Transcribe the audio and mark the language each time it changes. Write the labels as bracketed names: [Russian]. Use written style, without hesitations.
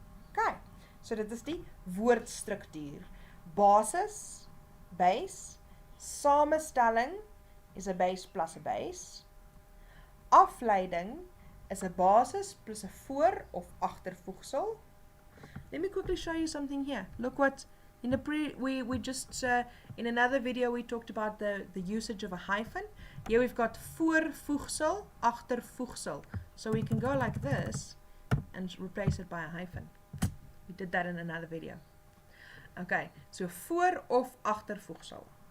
[Afrikaans] Okay, so dit is die woordstruktuur. Basis, base, samestelling is 'n base plus 'n base. Afleiding is 'n basis plus 'n voor- of agtervoegsel. [English] Let me quickly show you something here. Look what in the we just in another video we talked about the usage of a hyphen. Here we've got voorvoegsel, agtervoegsel. So we can go like this and replace it by a hyphen. We did that in another video. [Afrikaans] Okay, so voor- of agtervoegsel.